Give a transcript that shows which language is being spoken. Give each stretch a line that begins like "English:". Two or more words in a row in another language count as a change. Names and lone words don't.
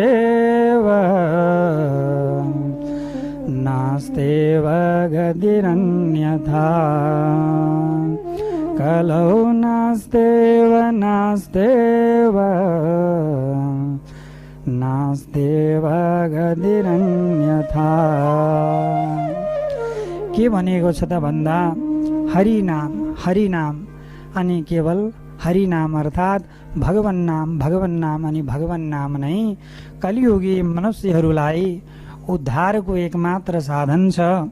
Sanskrit: नास्तेव नास्तेव गतिरन्यथा कलौ नास्तेव नास्तेव नास्तेव गतिरन्यथा।
Nepali: के भनेको छ त भन्दा हरिनाम हरिनाम अनि केवल हरिनाम अर्थात् भगवान नाम अनि भगवान नाम नै कलियुगी मनुष्यहरूलाई उद्धारको एकमात्र साधन छ।